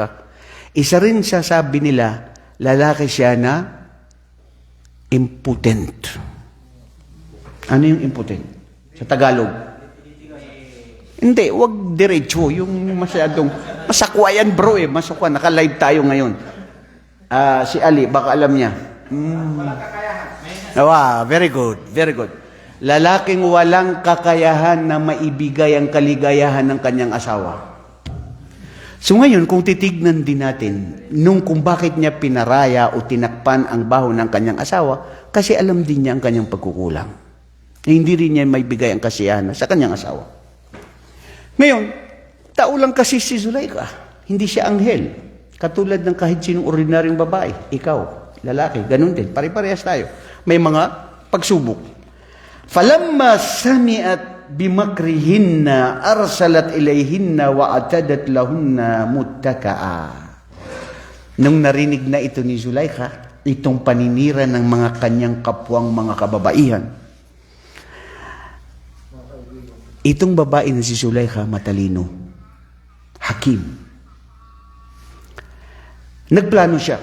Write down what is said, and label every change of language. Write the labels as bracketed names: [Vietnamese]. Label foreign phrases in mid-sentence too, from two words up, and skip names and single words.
[Filipino] Isa rin siya, sabi nila, lalaki siya na impotent. Ano yung impotent? Sa Tagalog? Hindi, wag diretso. Yung masyadong, masakwayan bro eh. Masakwa, naka-live tayo ngayon. Si Ali, baka alam niya. [English] Very good, very good. [Filipino] Lalaking walang kakayahan na maibigay ang kaligayahan ng kanyang asawa. So ngayon, kung titignan din natin, kung bakit niya pinaraya o tinakpan ang baho ng kanyang asawa, kasi alam din niya ang kanyang pagkukulang. Hindi rin niya maibigay ang kasiyahan sa kanyang asawa. Ngayon, tao lang kasi si Zulaikha. Hindi siya anghel. Katulad ng kahit sinong ordinaryong babae. Ikaw, lalaki, ganun din. Pare-parehas tayo. May mga pagsubok. [Arabic] فلما سمعت بمكرهن أرسلت إليهن وأعتدت لهن متكأ. [Filipino] Nung narinig na ito ni Zulaikha, itong paninira ng mga kanyang kapwang mga kababaihan, itong babae na si Zulaikha matalino, hakim. Nagplano siya.